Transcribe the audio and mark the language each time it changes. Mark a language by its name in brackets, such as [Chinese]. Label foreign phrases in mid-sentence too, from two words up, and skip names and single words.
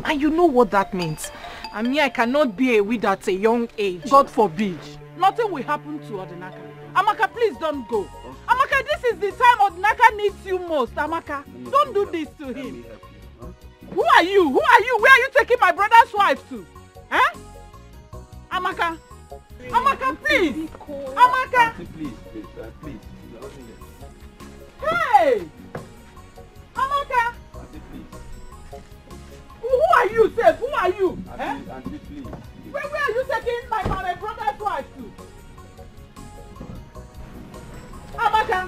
[English] And you know what that means. I mean, I cannot be a widow at a young age. God forbid. Nothing will happen to Odinaka. Amaka, please don't go. Amaka, this is the time Odinaka needs you most. Amaka, don't do this to him. Who are you? Who are you? Where are you taking my brother's wife to? Eh? Amaka. Amaka, please. Amaka. Please, please. Hey! Amaka. Who are you, Seth? Who are you? Auntie, please. Where are you taking my brother's wife to? Amaka!